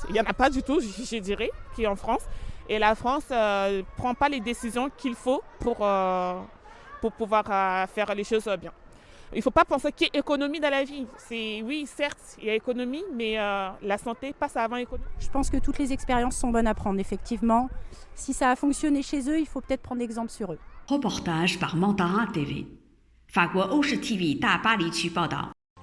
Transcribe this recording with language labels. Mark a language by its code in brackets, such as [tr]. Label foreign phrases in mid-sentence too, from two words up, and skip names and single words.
[fr] Il n'y en a pas du tout, je dirais, qui est en France. Et la France ne prend pas les décisions qu'il faut pour pouvoir faire les choses bien. Il ne faut pas penser qu'il y a économie dans la vie. Oui, certes, il y a économie, mais la santé passe avant l'économie. Je pense que toutes les expériences sont bonnes à prendre, effectivement. Si ça a fonctionné chez eux, il faut peut-être prendre exemple sur eux. Reportage par Mandarin TV. [zh] 法国欧视 TV 大巴黎区报道。